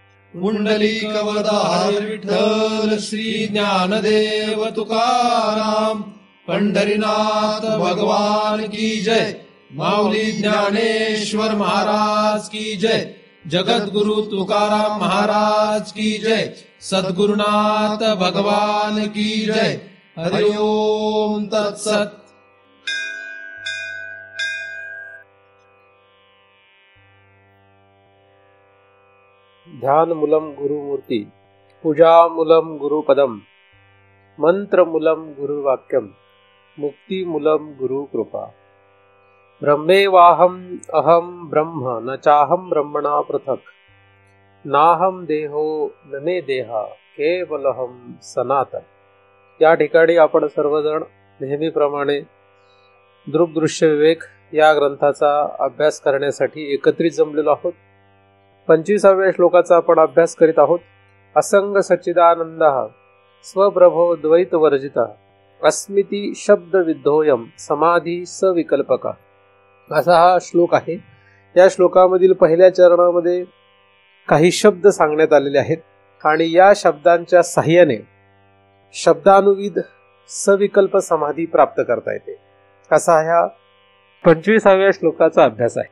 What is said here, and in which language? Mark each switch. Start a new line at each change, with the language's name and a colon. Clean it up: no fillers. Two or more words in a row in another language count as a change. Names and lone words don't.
Marathi: पुंडलिकवरदार विठ्ठल श्री ज्ञानदेव तुकाराम, पंढरीनाथ भगवान की जय, माऊली ज्ञानेश्वर महाराज की जय, जगद्गुरु तुकाराम महाराज की जय, सद्गुरुनाथ भगवान की जय।
Sanskrit: हरि ओम तत्सत। ध्यानमूलं गुरुमूर्ति, पूजामूलं गुरुपदम, मंत्रमूलं गुरुवाक्यम, मुक्तिमूलं गुरुकृपा। ब्रह्मेवाहम् अहं ब्रह्म न चाहं ब्रह्मणा पृथक्, नाहं देहो न मे देहा केवलहं सनातन।
Marathi: या ठिकाणी आपण सर्वजण नेहमीप्रमाणे दृग्दृश्य विवेक या ग्रंथाचा अभ्यास करण्यासाठी एकत्रित जमलेलो आहोत। 25व्या श्लोकाचा आपण अभ्यास करीत आहोत।
Sanskrit: असंग सच्चिदानंद स्वप्रभो द्वैत वर्जिता, अस्मिति शब्द विद्धोयम समाधी सविकल्पका,
Marathi: असा हा श्लोक आहे। या श्लोकामधील पहिल्या चरणामध्ये काही शब्द सांगण्यात आलेले आहेत आणि या शब्दांच्या साह्याने शब्दानुविध सविकल्प समाधी प्राप्त करता येते, असा ह्या 25व्या श्लोकाचा अभ्यास आहे।